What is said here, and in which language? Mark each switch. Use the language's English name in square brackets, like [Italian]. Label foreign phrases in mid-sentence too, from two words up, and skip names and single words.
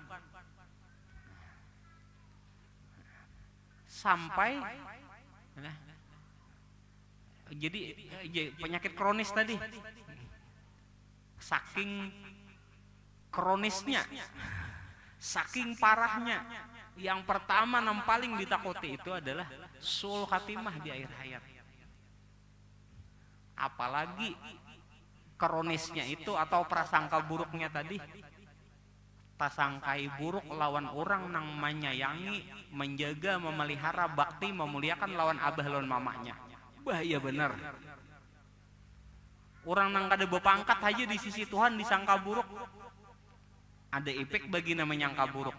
[Indonesian] Sampai jadi penyakit kronis tadi, saking kronisnya, saking parahnya, yang pertama yang paling ditakuti itu adalah [Arabic] سوء الخاتمة [Indonesian] di akhir hayat. Apalagi kronisnya itu atau prasangka buruknya tadi, [Banjar] tasangkai buruk lawan orang nang menyayangi, menjaga, memelihara, bakti, memuliakan lawan abah lawan mamanya. Bahaya bener. Orang nang kada bepangkat aja di sisi Tuhan disangka buruk, ada efek bagi namanya menyangka buruk.